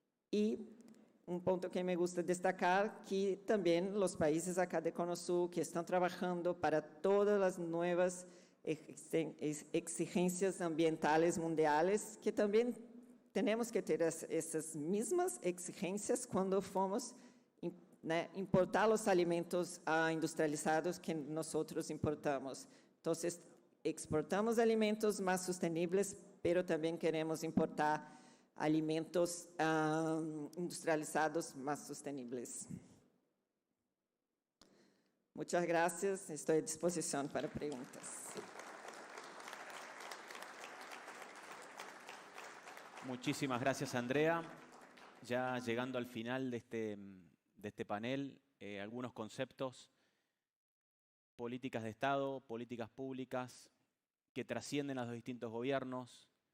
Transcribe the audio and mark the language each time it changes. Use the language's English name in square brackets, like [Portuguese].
[Spanish] Y un punto que me gusta destacar, que también los países acá de Cono Sur que están trabajando para todas las nuevas exigencias ambientales mundiales, que también tenemos que ter essas mesmas exigências quando formos importar os alimentos industrializados que nós importamos. [Portuguese] Então, exportamos alimentos mais sustentáveis, mas também queremos importar alimentos industrializados más sostenibles. [Spanish] Muchas gracias. Estoy a disposición para preguntas. Muchísimas gracias, Andrea. Ya llegando al final de este panel, algunos conceptos, políticas de Estado, políticas públicas que trascienden a los distintos gobiernos.